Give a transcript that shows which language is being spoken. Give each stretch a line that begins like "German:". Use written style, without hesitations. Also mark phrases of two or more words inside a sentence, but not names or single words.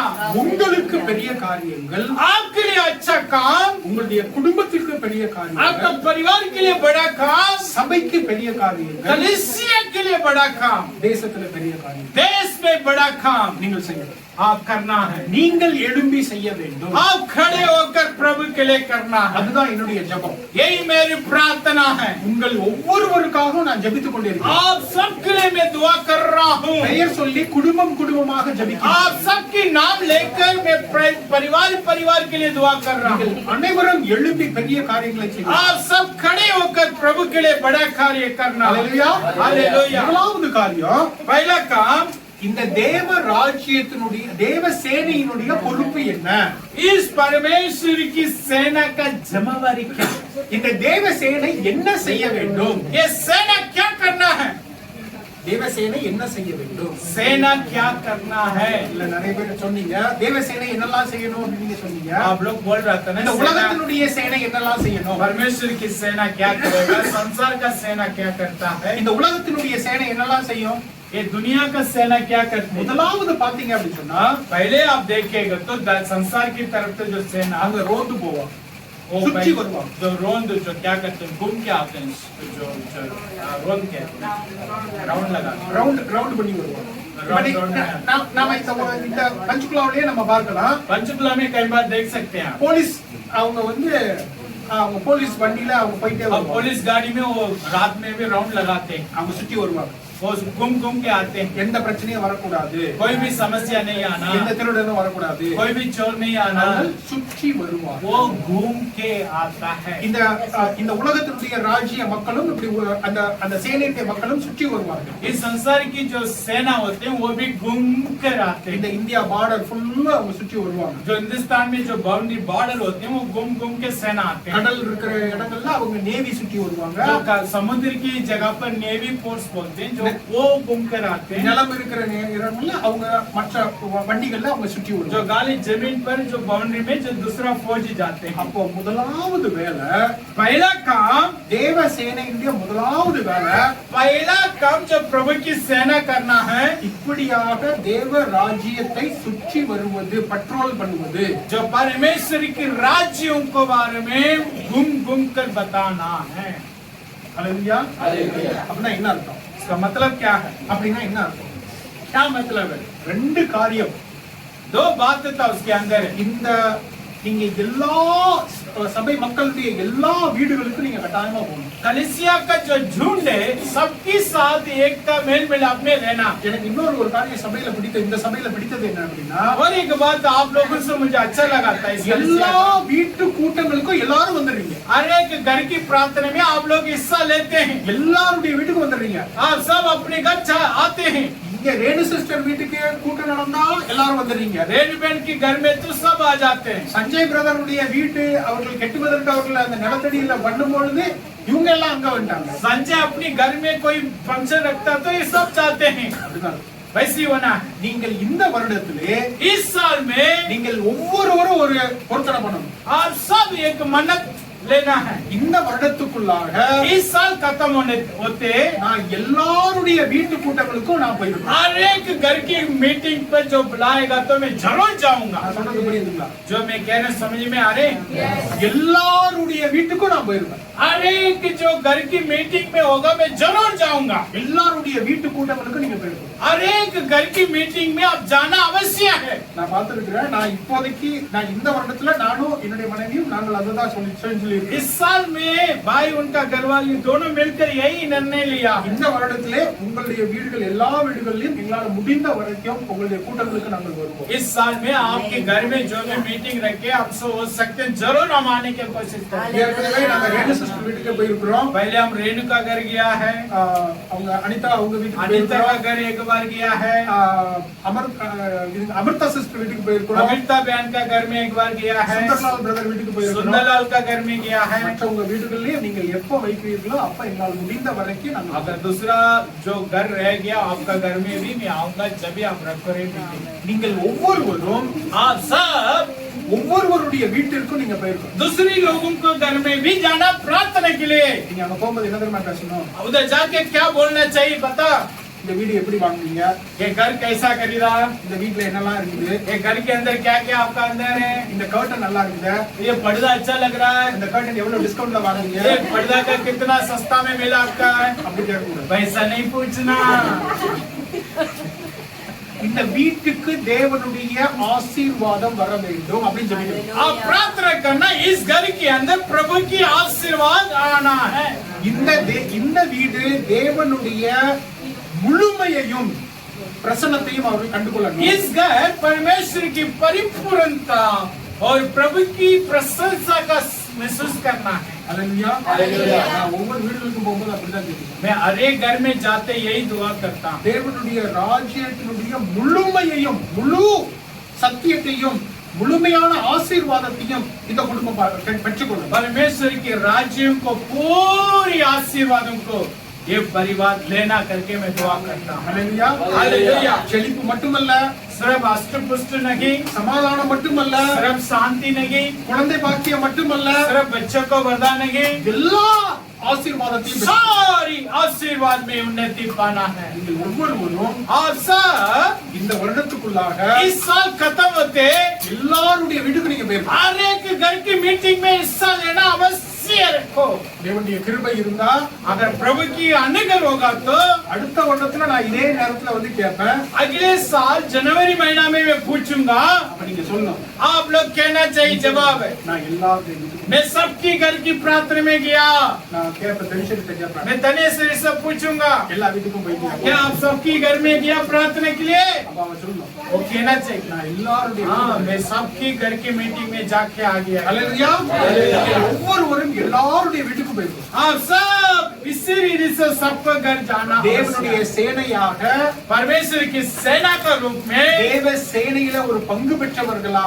Tamil: உங்களுக்கு பெரிய காரியங்கள்,
Hindi: आपके लिए अच्छा काम,
Tamil: உங்களுடைய குடும்பத்திற்கு பெரிய
Hindi: आपका
Tamil: காரியங்கள்,
Hindi: परिवार के लिए बड़ा काम,
Tamil: சபைக்கு பெரிய காரியங்கள்,
Hindi: कलीसिया के लिए बड़ा काम,
Tamil: தேசத்துல பெரிய காரியங்கள்
Hindi: देश में बड़ा काम
Tamil: நீங்கள் செய்யணும்.
Hindi: आप करना है।
Tamil: நீங்கள் எழும்பி செய்ய வேண்டும்.
Hindi: आप खड़े होकर प्रभु के लिए करना है।
Tamil: அதுதான் என்னுடைய ஜெபம்.
Hindi: यही मेरी प्रार्थना है।
Tamil: உங்கள் ஒவ்வொருவருக்காகவும் நான் ஜெபித்துக் கொண்டிருக்கிறேன்.
Hindi: आप सबके लिए मैं दुआ कर रहा हूँ।
Tamil: பெயர் சொல்லி குடும்பம் குடும்பமாக ஜெபிக்கிறேன்.
Hindi: आप सबके नाम लेकर मैं परिवार परिवार के लिए दुआ कर रहा हूँ।
Tamil: அனைவரும் எழும்பி பெரிய காரியங்களை செய்யுங்கள்.
Hindi: आप सब खड़े होकर प्रभु के लिए बड़ा कार्य करना।
Tamil: ஹல்லேலூயா.
Hindi: हालेलुया।
Tamil: முதலாவது காரியம்,
Hindi: पहला काम,
Tamil: இந்த தேவ ராஜ்யத்தினுடைய தேவ சேனையினுடைய பொறுப்பு என்ன?
Hindi: इस परमेश्वर की सेना का जिम्मेवारी क्या?
Tamil: இந்த தேவ சேனை என்ன செய்ய வேண்டும்?
Hindi: ये सेना क्या करना है?
Tamil: தேவ சேனை என்ன செய்ய வேண்டும்?
Hindi: सेना क्या करना है?
Tamil: இல்ல நிறைய பேர் சொன்னீங்க தேவ சேனை என்னெல்லாம் செய்யணும் அப்படின்னு நீங்க சொன்னீங்க.
Hindi: आप लोग बोल रहा था
Tamil: இந்த
Hindi: ना,
Tamil: உலகத்தினுடைய சேனை என்னெல்லாம் செய்யணும்?
Hindi: परमेश्वर की सेना क्या करेगा, संसार का सेना क्या करता है,
Tamil: இந்த உலகத்தினுடைய சேனை என்னெல்லாம் செய்யும்?
Hindi: ये दुनिया का सेना क्या करती है?
Tamil: முதலாவது பாத்தீங்க அப்படின்னு சொன்னா
Hindi: पहले आप देखेगा तो संसार की तरफ से जो सेना
Tamil: அங்க ரோந்து போவாங்க,
Hindi: वो
Tamil: சுற்றி வருவாங்க.
Hindi: जो रोंद जो क्या करते हैं, घूम के आते हैं, जो रोंद के राउंड लगा
Tamil: ரவுண்ட் பண்ணி வருவாங்க.
English: Round, round.
Tamil: நாம இந்த பஞ்சுகுலாவிலேயே நம்ம பார்க்கலாம்.
Hindi: पंचकुला में कई बार देख सकते हैं आप।
Tamil: போலீஸ் அவங்க வந்து அவங்க போலீஸ் வண்டியில அவங்க போயிட்டே
Hindi: अब
Tamil: வருவாங்க.
Hindi: पुलिस गाड़ी में वो रात में भी राउंड लगाते हैं,
Tamil: அவங்க சுற்றி வருவாங்க.
Hindi: वो घूम घूम के आते हैं।
Tamil: எந்த பிரச்சனையும் வரக்கூடாது,
Hindi: कोई भी समस्या नहीं आना,
Tamil: எந்த திருடனும் வரக்கூடாது,
Hindi: कोई भी चोर नहीं आना,
Tamil: அவங்க சுற்றி வருவாங்க.
Hindi: वो घूम के आता है।
Tamil: இந்த உலகத்தினுடைய ராஜ்ய மக்களும் இப்படி அந்த அந்த சேனையுடைய மக்களும் சுற்றி வருவாங்க.
Hindi: इस संसार की जो सेना होते हैं वो भी घूम कर आते
Tamil: இந்த
Hindi: हैं।
Tamil: இந்தியா பார்டர் ஃபுல்லா அவங்க சுற்றி வருவாங்க.
Hindi: जो हिंदुस्तान में जो
English: boundary border
Hindi: होते हैं वो घूम घूम के सेना आते हैं।
Tamil: கடல் இருக்கிற இடங்கள்ல அவங்க நேவி சுற்றி வருவாங்க.
Hindi: जो समुद्र की जगह पर
English: navy force
Hindi: बोलते हैं, जो वो घूमकर आते हैं।
Tamil: நிலம் இருக்கிற இடங்கள்ல அவங்க மற்ற வண்டிகள்ல அவங்க சுற்றி
Hindi: जो
Tamil: வருவாங்க.
Hindi: गाली जमीन पर जो बाउंड्री में जो दूसरा फौजी जाते हैं।
Tamil: அப்போ முதலாவது வேலை,
Hindi: पहला काम,
Tamil: தேவ சேனையுடைய முதலாவது வேலை
Hindi: पहला काम जो प्रभु की सेना करना है,
Tamil: இப்படியாக தேவ ராஜ்யத்தை சுற்றி வருவது, பட்ரோல் பண்ணுவது.
Hindi: जो परमेश्वर की राज्यों को बारे में घूम घूम कर बताना है।
Tamil: ஹல்லேலூயா. அப்படின்னா என்ன அர்த்தம்?
Hindi: इसका मतलब क्या है?
Tamil: அப்படின்னா என்ன அர்த்தம்?
Hindi: क्या मतलब है?
Tamil: ரெண்டு காரியம்.
Hindi: दो बात था उसके अंदर।
Tamil: இந்த நீங்க எல்லா சபை மக்களுடைய எல்லா வீடுகளுக்கும் நீங்க கட்டாயமா போகணும்.
Hindi: कलीसिया का जो झुंड है सबके साथ एकता मेल मिलाप में रहना।
Tamil: எனக்கு இன்னொரு ஒரு காரியம் சபையில இந்த சபையில பிடித்தது என்ன அப்படின்னா,
Hindi: और एक बात आप लोगों से मुझे अच्छा लगा था, इस
Tamil: எல்லா வீட்டு கூட்டங்களுக்கும் எல்லாரும் வந்துடுறீங்க.
Hindi: हर एक घर की प्रार्थना में आप लोग हिस्सा लेते हैं।
Tamil: எல்லாருடைய வீட்டுக்கு வந்துடுறீங்க.
Hindi: आप सब अपने घर आते हैं।
Tamil: இங்க ரேணு சிஸ்டர் வீட்டுக்கு கூட்டம் நடந்தா எல்லாரும் வந்துடுறீங்க.
Hindi: रेणु बहन के घर में तो सब आ जाते हैं।
Tamil: சஞ்சய் பிரதருடைய வீட்டு அவர்கள் கெட்டுவதற்கு அவர்கள் அந்த நிலத்தடியில பண்ணும் பொழுது இவங்க எல்லாம் அங்க வந்துட்டாங்க.
Hindi: संजय अपने घर में कोई फंक्शन रखता तो ये सब चाहते हैं।
Tamil: அப்படிதான்.
Hindi: वैसे होना है।
Tamil: நீங்கள் இந்த வருடத்திலே
Hindi: इस साल में
Tamil: நீங்கள் ஒவ்வொருவரும் ஒரு பொருத்தனை பண்ணணும்.
Hindi: आप सब एक मन्नत लेना है।
Tamil: இந்த வருடத்துக்குள்ளாக
Hindi: इस साल खत्म होते
Tamil: நான் எல்லாருடைய வீட்டு கூட்டங்களுக்கும் நான் போயிருக்கேன்.
Hindi: हर एक घर की मीटिंग पर जो बुलाएगा तो मैं जरूर जाऊंगा।
Tamil: நான் சொல்றது புரியுதுங்களா?
Hindi: जो मैं कह रहा समझ में आ रहे?
Tamil: எல்லாருடைய வீட்டுக்கும் நான் போயிருக்கேன்.
Hindi: हर एक जो घर की मीटिंग में होगा मैं जरूर जाऊंगा।
Tamil: எல்லாருடைய வீட்டு கூட்டங்களுக்கு நீங்க போயிருக்கணும்.
Hindi: हर एक घर की मीटिंग में आप जाना अवश्य है।
Tamil: நான் பார்த்திருக்கிறேன். நான் இப்போதைக்கு நான் இந்த வருடத்துல நானும் என்னுடைய மனைவியும் நாங்கள் அததான் சொல்லி
Hindi: इस साल में भाई उनका घरवाली दोनों मिलकर यही निर्णय लिया।
Tamil: இந்த வருடத்திலே உங்களுடைய வீடுகள் எல்லா வீடுகளிலும் எங்களால் முடிந்த வரைக்கும் உங்களுடைய கூட்டங்களுக்கு நாங்கள் வருவோம்.
Hindi: इस साल में आपके घर में जो भी मीटिंग रखे आप सब हो सकते हैं, जरूर हम आने की कोशिश करेंगे।
Tamil: ஏற்கனவே நாங்க ரேணு சிஸ்டர் வீட்டுக்கு போயிருக்கிறோம்.
Hindi: पहले हम रेणु का घर गया है,
Tamil: அவங்க அனிதா அவங்க வீட்டுக்கு
Hindi: अनिता का
Tamil: போயிருக்கிறோம்.
Hindi: घर एक बार गया है,
Tamil: அமிர்தா சிஸ்டர் வீட்டுக்கு போயிருக்கிறோம்.
Hindi: अमिता बहन का घर में एक बार गया है,
Tamil: சுந்தர்லால் பிரதர் வீட்டுக்கு போயிருக்கிறோம்.
Hindi: सुंदरलाल का घर में गया है।
Tamil: மற்றவங்க வீடுகளிலே நீங்கள் எப்ப வைக்கிறீர்களோ அப்ப எங்களால் முடிந்த வரைக்கும் நாங்கள்
Hindi: अगर दूसरा जो घर रह गया आपका घर में भी मैं आऊंगा जब भी आप रखो रहे मीटिंग।
Tamil: நீங்கள் ஒவ்வொருவரும்
Hindi: आप सब
Tamil: ஒவ்வொருவருடைய வீட்டிற்கும் நீங்க போயிருக்கணும்.
Hindi: दूसरी लोगों को घर में भी जाना प्रार्थना के लिए।
Tamil: நீங்க அங்க போகும்போது என்ன தெரியுமா பேசணும்?
Hindi: उधर जाके क्या बोलना चाहिए बता?
Tamil: இந்த வீடு எப்படி வாங்குனீங்க?
Hindi: ये घर कैसा खरीदा?
Tamil: இந்த வீட்ல என்னெல்லாம் இருக்குது?
Hindi: ये घर के अंदर क्या क्या आपका अंदर है?
Tamil: இந்த கர்டன் நல்லா இருக்குதா?
Hindi: ये पर्दा अच्छा लग रहा है?
Tamil: இந்த கர்டன் எவ்வளவு டிஸ்கவுண்ட்ல வாங்குனீங்க?
Hindi: ये पर्दा का कितना सस्ता में मिला आपका?
Tamil: அப்படி கேட்கக்கூடாது.
Hindi: पैसा नहीं पूछना।
Tamil: இந்த வீட்டுக்கு தேவனுடைய ஆசீர்வாதம் வர வேண்டும் அப்படின்னு சொல்லிட்டு
Hindi: आप प्रार्थना करना इस घर के अंदर प्रभु की आशीर्वाद आना है।
Tamil: இந்த வீடு தேவனுடைய முழுமையையும் பிரசன்னத்தையும் அவர்கள் கண்டுகொள்ளணும்.
Hindi: इस घर परमेश्वर की परिपूर्णता और प्रभु की प्रशंसा का महसूस करना है।
Tamil: அல்லேலூயா. அல்லேலூயா. நான் ஒவ்வொரு வீடுகளுக்கும் போகும்போது அப்படிதான் தெரியும்.
Hindi: मैं हर एक घर में जाते यही दुआ करता हूँ।
Tamil: தேவனுடைய ராஜ்யத்தினுடைய முழுமையையும் முழு சத்தியத்தையும் முழுமையான ஆசீர்வாதத்தையும் இந்த குடும்பம் பெற்றுக்கொள்ளும்.
Hindi: परमेश्वर के राज्यों को पूरी आशीर्वादों को ये परिवार लेना करके मैं दुआ करता हूँ।
Tamil: அல்லேலூயா. அல்லேலூயா. செழிப்பு மட்டுமல்ல,
Hindi: सिर्फ अष्टपुष्ट नहीं,
Tamil: சமாதானம் மட்டுமல்ல,
Hindi: सिर्फ शांति नहीं,
Tamil: குழந்தை பாக்கியம் மட்டுமல்ல,
Hindi: सिर्फ बच्चों को वरदान नहीं,
Tamil: எல்லா ஆசீர்வாதத்தையும் பெற்று
Hindi: सारी आशीर्वाद में उन्नति पाना है।
Tamil: நீங்கள் ஒவ்வொருவரும்
Hindi: आप सब
Tamil: இந்த வருடத்துக்குள்ளாக
Hindi: इस साल खत्म होते
Tamil: எல்லாருடைய வீட்டுக்கு நீங்க போயிருக்கீங்க.
Hindi: हर एक घर की मीटिंग में हिस्सा लेना अवश्य रखो।
Tamil: தேவனுடைய கிருபை இருந்தா
Hindi: अगर प्रभु की अनुग्रह होगा तो
Tamil: அடுத்த வருடத்துல நான் இதே நேரத்துல வந்து கேட்பேன்.
Hindi: अगले साल जनवरी महीना में मैं पूछूंगा,
Tamil: அப்ப நீங்க சொல்லணும்,
Hindi: आप लोग कहना चाहिए जवाब है
Tamil: நான் எல்லாருடைய வீட்டுக்கும்
Hindi: मैं सबकी घर की प्रार्थना में गया।
Tamil: நான் கேட்பேன், தெரிஞ்சுட்டு கேட்பேன்.
Hindi: मैं तनेश्वरी से पूछूंगा,
Tamil: எல்லா வீட்டுக்கும் போயிட்டு
Hindi: क्या आप सबकी घर में गया प्रार्थना के लिए?
Tamil: அப்ப அவன் சொல்லணும்,
Hindi: वो कहना चाहिए,
Tamil: நான் எல்லாருடைய
Hindi: हाँ
Tamil: வீட்டுக்கும்
Hindi: मैं सबकी घर की मीटिंग में जाके आ गया।
Tamil: அல்லேலூயா. ஒவ்வொருவரும் எல்லாருடைய வீட்டுக்கும் போயிருக்கோம்.
Hindi: आप सब इसी रीति से सबको घर जाना
Tamil: தேவனுடைய
Hindi: आवश्यक है।
Tamil: சேனையாக
Hindi: परमेश्वर की सेना के रूप में
Tamil: தேவ சேனையில ஒரு பங்கு பெற்றவர்களாக